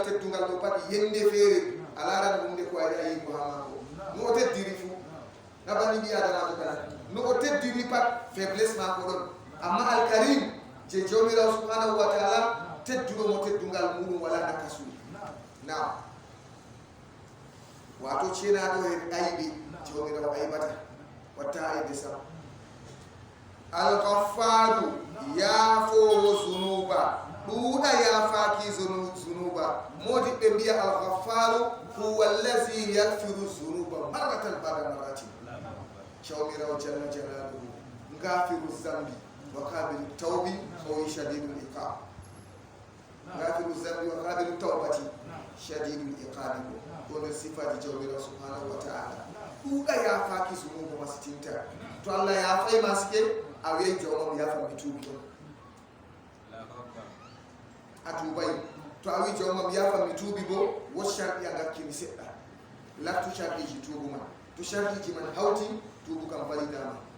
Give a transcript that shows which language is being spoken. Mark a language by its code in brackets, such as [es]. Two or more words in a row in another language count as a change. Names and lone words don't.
[ff] do pat yende feere alara ɗum nde ko ari ayi ko hamako no o teddiri fu nabani mbi adamajo kana no o teddiri pat faiblesse mako ɗon amma alkarim je jawmirawo [ar] سبحانه وتعالى [ff] tedduɗo mo teddungal muɗum wala nakasu na wato cenaɗo e ayɓe jawmirawo aybata watta aybe sam algaffaru yaafowo zunuba ɗuuɗa yaafaki zunuba modi ɓe mbiya algaffaru [ar] هو الذي يغفر ذنوبا مرة بعد مرة jawmirawo جل جلاله غافر الذنب وقابل التوب وشديد العقاب غافر الذنب وقابل التوبة شديد العقاب ولا صفات jawmirawo سبحانه وتعالى [ff] ɗuuɗa yaafaki zunuba masitinta to Allah yaafay maske a wi'ay jawmam yaafa mi tuubi atubay to awi jawmam yafa mi tuubi bo wo sharɗi a gakkini seɗɗa lattu sharɗiji tuubu man to sharɗiji man hawti tuubu kam walidama